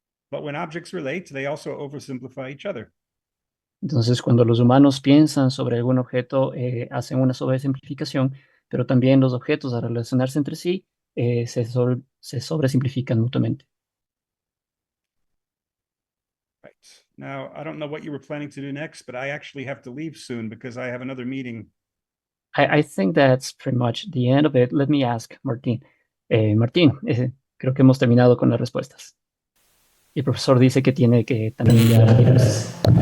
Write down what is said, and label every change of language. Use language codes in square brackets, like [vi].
[en] But when objects relate, they also oversimplify each other. [es] Entonces, cuando los humanos piensan sobre algún objeto, hacen una sobresimplificación, pero también los objetos al relacionarse entre sí se sobresimplifican mutuamente. [en] Right. Now, I don't know what you were planning to do next, but I actually have to leave soon because I have another meeting. I think that's pretty much the end of it. Let me ask Martín. [es] Martín, creo que hemos terminado con las respuestas. Y el profesor dice que tiene que también ya irse.